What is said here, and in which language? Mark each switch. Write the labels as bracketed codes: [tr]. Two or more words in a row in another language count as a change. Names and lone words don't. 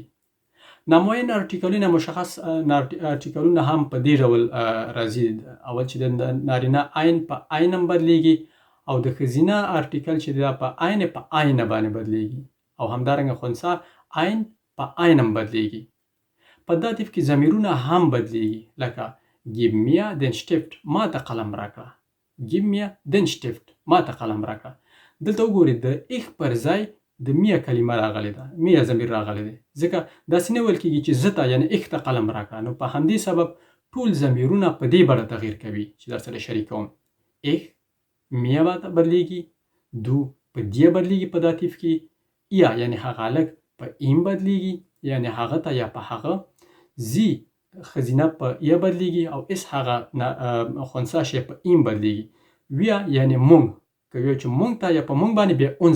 [ps] نامعین ارټیکلونه مشخص ارټیکلونه هم په دې ډول راځي. اول چې د نارینه عین په عینم بدلیږي او د ښځینه ارټیکل چې دا په عین په عینه باندې بدلیږي، او همدارنګه خنثی عین په عینم بدلیږي. په داتیف کې ضمیرونه هم بدلیږي، لکه [de] gib mir den Stift، [ps] ما ته قلم راکړه. [de] gib mir den Stift، [ps] ما ته قلم راکړه. دلته وګورئ د ich پر ځای د میا کلمه راغلی ده، میا ضمیر راغلی دی، ځکه داسې نه ویل کېږي چې زه ته یعنې ich ته قلم راکړه. نو په همدې سبب ټول ضمیرونه په دې بڼه تغییر کوي چې در سره شریکوم. ich میا به بدلیږي، دو په دیه بدلیږي په داتیف کې، یا یعنې هغه هلک په ایم بدلیږي یعنې هغه ته یا په هغه، زی ښځینه په یا بدلیږي او اس هغه خنثی شی په ایم بدلیږي، ویا یعنې مونږ که ویو چې مونږ ته یا په مونږ باندې بیا اونز.